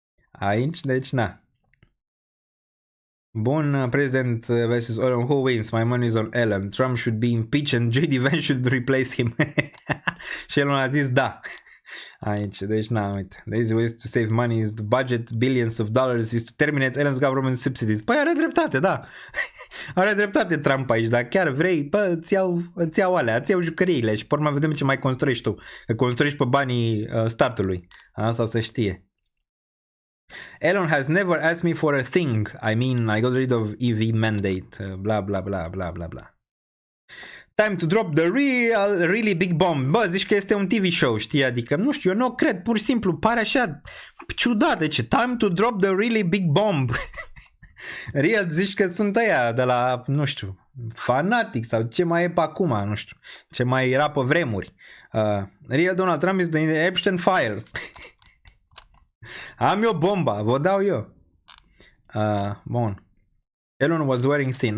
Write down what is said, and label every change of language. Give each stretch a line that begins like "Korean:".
Romanian: Aici, deci na. Bun,
English: President versus Elon, who wins? My money is on Elon. Trump should be impeached and J.D. Vance should replace him.
Romanian: Și Elon a zis da. Aici, deci na, uite,
English: the easy ways to save money is to budget billions of dollars is to terminate Elon's government subsidies.
Romanian: Păi are dreptate, da. Are dreptate Trump aici, dar chiar vrei, pă, îți iau alea, îți iau jucăriile și pe urmă vedem ce mai construiești tu. Că construiești pe banii statului. Asta să știe.
English: Elon has never asked me for a thing. I mean, I got rid of EV mandate. Bla bla bla bla bla bla. Time to drop the really big bomb.
Romanian: Bă, zici că este un TV show, știi? Adică, nu știu, eu nu cred, pur și simplu, pare așa ciudat.
English: Deci, time to drop the really big bomb.
Romanian: Real, zici că sunt ăia de la, nu știu, Fanatic sau ce mai e pe acum, nu știu, ce mai era pe vremuri.
English: Real Donald Trump is the Epstein Files.
Romanian: Am eu bomba, vă dau eu. Bun.
English: Elon was wearing thin.